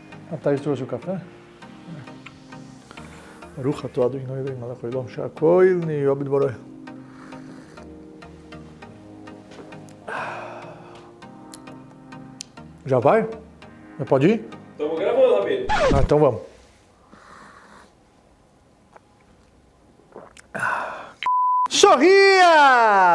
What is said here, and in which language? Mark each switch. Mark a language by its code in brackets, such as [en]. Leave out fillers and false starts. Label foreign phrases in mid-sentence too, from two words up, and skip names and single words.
[pt] A Thaís trouxe o café? [he] ברוך אתה אדוני אלוהינו מלך העולם שהכל נהיה בדברו. [pt] Já vai? Já pode ir? Estamos gravando, Rabino. Então vamos. Sorria!